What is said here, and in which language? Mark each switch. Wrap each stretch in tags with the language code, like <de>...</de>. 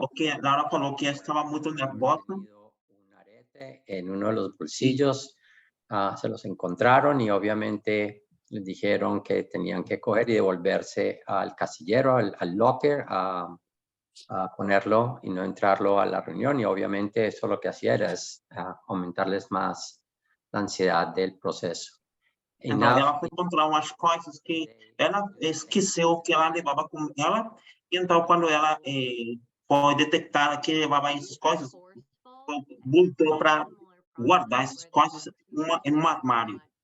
<pt>porque Laura falou que estava muito nervosa.</pt> <es>un arete en uno de los bolsillos, se los encontraron y obviamente les dijeron que tenían que coger y devolverse al casillero, al locker, a ponerlo y no entrarlo a la reunión, y obviamente eso lo que hacía era aumentarles más la ansiedad del proceso.</es> <pt>Então, ela foi encontrar umas coisas que ela esqueceu que ela levava com ela, e então, quando ela foi detectar que levava essas coisas, voltou para guardar essas coisas em um armário.</pt>